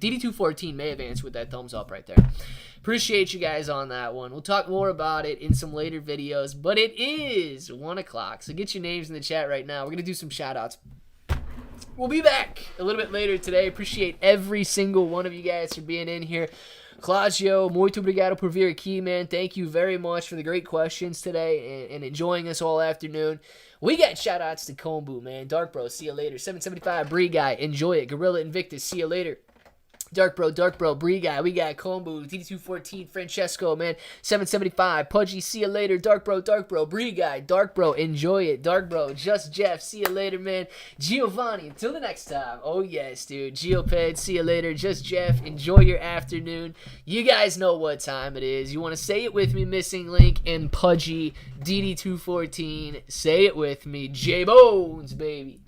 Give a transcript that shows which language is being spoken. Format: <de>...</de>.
<en>DD214 may have answered with that thumbs up right there. Appreciate you guys on that one. We'll talk more about it in some later videos, but it is 1 o'clock, so get your names in the chat right now. We're going to do some shout-outs. We'll be back a little bit later today. Appreciate every single one of you guys for being in here.</en> <pt>Claudio, muito obrigado por vir aqui, man.</pt> <en>Thank you very much for the great questions today and enjoying us all afternoon. We got shout-outs to Kombu, man. Dark Bro, see you later. 775, Bree Guy, enjoy it. Gorilla Invictus, see you later. Dark Bro, Bree Guy, we got Kombu, DD214, Francesco, man, 775, Pudgy, see you later, Dark Bro, Bree Guy, Dark Bro, enjoy it, Dark Bro, Just Jeff, see you later, man, Giovanni, until the next time, oh yes, dude, Geoped, see you later, Just Jeff, enjoy your afternoon, you guys know what time it is, you want to say it with me, Missing Link, and Pudgy, DD214, say it with me, J-Bones, baby.</en>